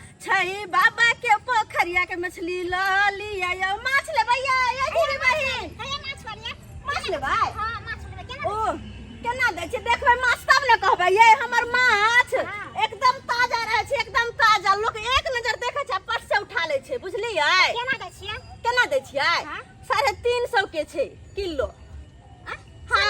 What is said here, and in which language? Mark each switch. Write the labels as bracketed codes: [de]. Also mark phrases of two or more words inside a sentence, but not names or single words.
[mai] है बाबा के पोखरिया के मछली ल लिया यो माछ ले भैया ये की बहिन हे माछ वाली माछ ले भाई हां माछ ले केना ओ केना दै छै देखबै माछ तब न कहबै ये हमर माछ एकदम ताजा रहे छै एकदम ताजा लोग एक नजर देखे छै पट से उठा ले छै बुझलियै केना दै छियै केना दै छियै 350 के छै किलो हां